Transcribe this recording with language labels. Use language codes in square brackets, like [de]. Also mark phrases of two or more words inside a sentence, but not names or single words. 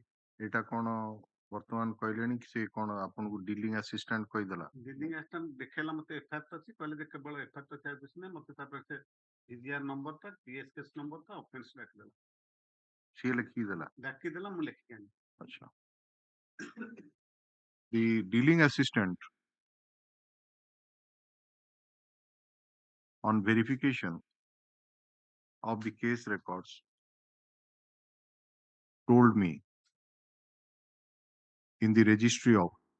[or] ଏଇଟା କଣ ବର୍ତ୍ତମାନ କହିଲେଣି କି ସେ କଣ ଆପଣଙ୍କୁ [en] dealing assistant [or] କହିଦେଲା? [en] dealing assistant [or] ଦେଖେଇଲା ମତେ ଏଫଆଇଆର ଅଛି, କହିଲେ ଯେ କେବଳ ଏଫଆଇଆର ତ ଥାଏ କିଛି ନାହିଁ। ମତେ ତାପରେ ସେ ଇଜିଆର ନମ୍ବରଟା [en] PS case [or] ନମ୍ବରଟା ଅଫେନ୍ସ ଡାକିଦେଲା। ସିଏ ଲେଖିଦେଲା? ଡାକିଦେଲା, ମୁଁ ଲେଖିକି ଆଣି। ଆଚ୍ଛା। [en] The dealing assistant on verification of the case records told me in the registry of